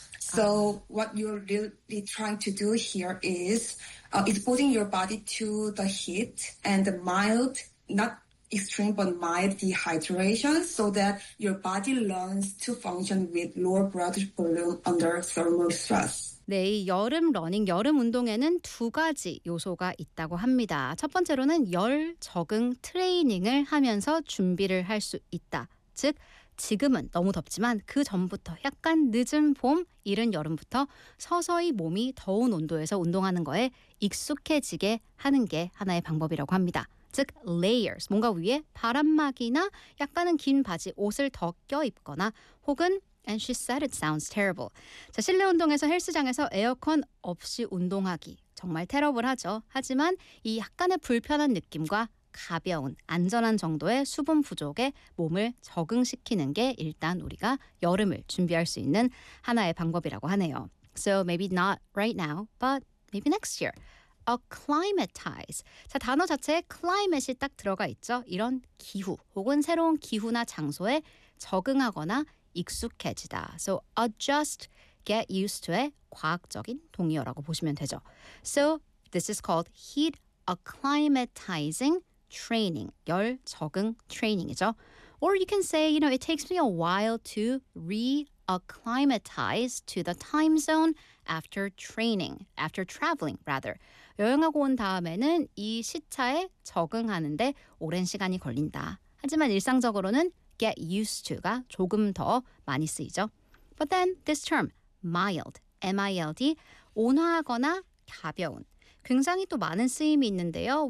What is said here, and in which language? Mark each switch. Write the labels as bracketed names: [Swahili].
[English] So what you're really trying to do here is exposing your body to the heat and the mild, not extreme, but mild dehydration so that your body learns to function with lower blood volume under thermal stress. [Korean] 네, 이 여름 러닝, 여름 운동에는 두 가지 요소가 있다고 합니다. 첫 번째로는 열 적응 트레이닝을 하면서 준비를 할 수 있다. 즉, 지금은 너무 덥지만 그 전부터 약간 늦은 봄, 이른 여름부터 서서히 몸이 더운 온도에서 운동하는 거에 익숙해지게 하는 게 하나의 방법이라고 합니다. 즉, layers, 뭔가 위에 바람막이나 약간은 긴 바지, 옷을 더 껴입거나 혹은 [English] And she said it sounds terrible. [Korean] 자, 실내 운동에서 헬스장에서 에어컨 없이 운동하기. 정말 terrible하죠. 하지만 이 약간의 불편한 느낌과 가벼운 안전한 정도의 수분 부족에 몸을 적응시키는 게 일단 우리가 여름을 준비할 수 있는 하나의 방법이라고 하네요. [English] So maybe not right now, but maybe next year. [Korean] Acclimatize. 자, 단어 자체에 climate이 딱 들어가 있죠. 이런 기후 혹은 새로운 기후나 장소에 적응하거나 익숙해지다. [English] So adjust, get used to [Korean] 의 과학적인 동의어라고 보시면 되죠. [English] So this is called heat acclimatizing training. [Korean] 열 적응 training이죠. [English] Or you can say, you know, it takes me a while to re-acclimatize to the time zone after training, after traveling, rather. [Korean] 여행하고 온 다음에는 이 시차에 적응하는데 오랜 시간이 걸린다. 하지만 일상적으로는 get used to가 조금 더 많이 쓰이죠. [English] But then this term, mild, M-I-L-D, [Korean] 온화하거나 가벼운. 굉장히 또 많은 쓰임이 있는데요.